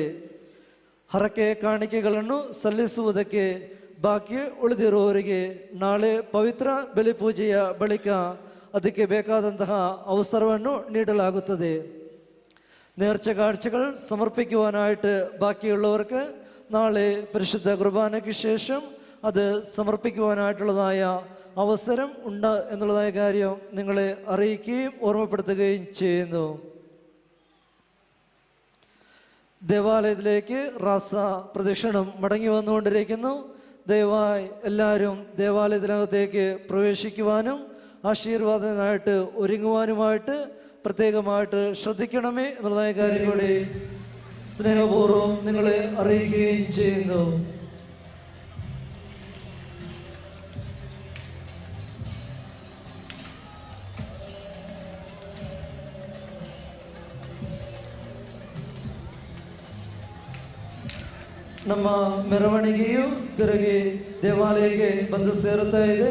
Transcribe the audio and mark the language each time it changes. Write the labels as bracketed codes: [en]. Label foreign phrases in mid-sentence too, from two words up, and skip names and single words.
[kn] ಹರಕೆ ಕಾಣಿಕೆಗಳನ್ನು ಸಲ್ಲಿಸುವುದಕ್ಕೆ ಬಾಕಿ ಉಳಿದಿರುವವರಿಗೆ ನಾಳೆ ಪವಿತ್ರ ಬಲಿಪೂಜೆಯ ಬಳಿಕ ಅದಕ್ಕೆ ಬೇಕಾದಂತಹ ಅವಸರವನ್ನು ನೀಡಲಾಗುತ್ತದೆ. [ml] നേർച്ച കാഴ്ചകൾ സമർപ്പിക്കുവാനായിട്ട് ബാക്കിയുള്ളവർക്ക് നാളെ പരിശുദ്ധ കുർബാനയ്ക്ക് ശേഷം അത് സമർപ്പിക്കുവാനായിട്ടുള്ളതായ അവസരം ഉണ്ട് എന്നുള്ളതായ കാര്യം നിങ്ങളെ അറിയിക്കുകയും ഓർമ്മപ്പെടുത്തുകയും ചെയ്യുന്നു. ദേവാലയത്തിലേക്ക് റാസ പ്രദക്ഷിണം മടങ്ങി വന്നുകൊണ്ടിരിക്കുന്നു. ദയവായി എല്ലാവരും ദേവാലയത്തിനകത്തേക്ക് പ്രവേശിക്കുവാനും ആശീർവാദത്തിനായിട്ട് ഒരുങ്ങുവാനുമായിട്ട് പ്രത്യേകമായിട്ട് ശ്രദ്ധിക്കണമേ എന്നുള്ളതായ കാര്യം കൂടി സ്നേഹപൂർവ്വം നിങ്ങളെ അറിയിക്കുകയും ചെയ്യുന്നു. [kn] ನಮ್ಮ ಮೆರವಣಿಗೆಯು ತಿರುಗಿ ದೇವಾಲಯಕ್ಕೆ ಬಂದು ಸೇರುತ್ತಾ ಇದೆ.